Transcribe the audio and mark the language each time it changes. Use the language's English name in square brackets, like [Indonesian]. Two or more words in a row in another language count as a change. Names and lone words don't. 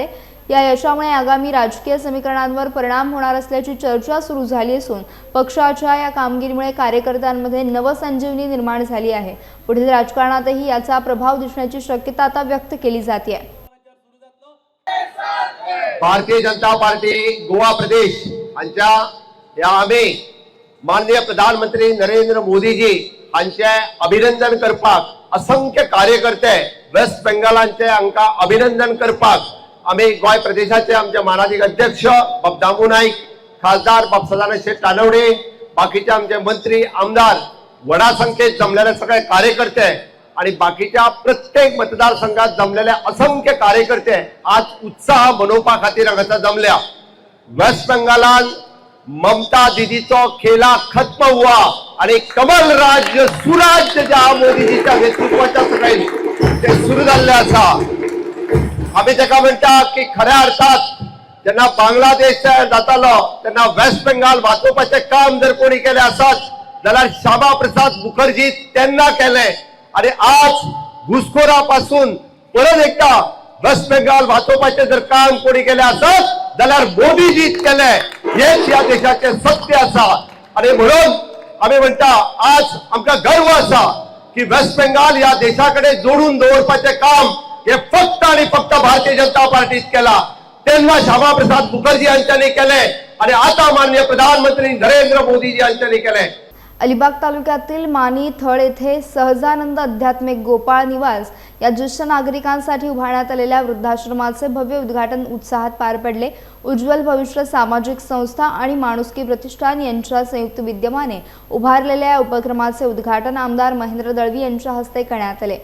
[Marathi] या यशामुळे आगामी राजकीय समीकरणांवर परिणाम होणार असल्याची चर्चा सुरू झाली असून पक्षाच्या या कामगिरीमुळे कार्यकर्त्यांमध्ये नवसंजीवनी निर्माण झाली आहे. पुढील राजकारणातही याचा प्रभाव दिसण्याची शक्यता आता व्यक्त केली जाते. [Konkani] भारतीय जनता पार्टी गोवा प्रदेश यांच्या या आम्ही माननीय प्रधानमंत्री नरेंद्र मोदीजी यांचे अभिनंदन करपाक असंख्य कार्यकर्ते वेस्ट बेंगालांचे आमका अभिनंदन करपाक आम्ही गोय प्रदेशाचे आमचे मानाधिक अध्यक्ष बाब दामू नाईक, खासदार बाब सदानंद शेठ तानवडे, बाकीचे आमचे मंत्री आमदार वडा संख्येत जमलेले सगळे कार्यकर्ते आणि बाकीच्या प्रत्येक मतदारसंघात जमलेले असंख्य कार्यकर्ते आज उत्साह मनोवपा खातीर हांगासर जमल्या. वेस्ट बेंगालान ममता दीदीचो [Hindi] खेला खत्म हुआ [Konkani] आणि कमल राज्य सुराज्य ज्या मोदीजीच्या नेतृत्वाच्या सकयल ते सुरू झाले आसा. आम्ही ताका म्हणटा की खऱ्या अर्थात जेन्ना बांगलादेश जातालो तेन्ना वेस्ट बेंगाल वाचोवपाचें काम जर कोणी केलें आसत जाल्यार श्यामा प्रसाद मुखर्जी तेन्ना केलें आणि आज घुसखोरापासून परत एकदा वेस्ट बेंगाल वाचोवपाचें जर काम कोणी केलें आसत जाल्यार मोदीजीच केलें. हेच या देशाचे सत्य आसा आणि म्हणून आम्ही म्हणटा आज आमकां गर्व आसा की वेस्ट बेंगाल या देशाकडे जोडून दवरपाचें काम हे फक्त आणि फक्त भारतीय जनता पार्टीत केला. तेन्ना श्यामा प्रसाद मुखर्जी यांच्यानी केले आणि आता माननीय प्रधानमंत्री नरेंद्र मोदीजी यांच्यानी केले. [Marathi] अलिबाग तालुक्यातील मानी थळ येथे सहजानंद आध्यात्मिक गोपाळ निवास या ज्येष्ठ नागरिकांसाठी उभारण्यात आलेल्या वृद्धाश्रमाचे भव्य उद्घाटन उत्साहात पार पडले. उज्ज्वल भविष्य सामाजिक संस्था आणि माणुसकी प्रतिष्ठान यांच्या संयुक्त विद्यमाने उभारलेल्या या उपक्रमाचे उद्घाटन आमदार महेंद्र दळवी यांच्या हस्ते करण्यात आले.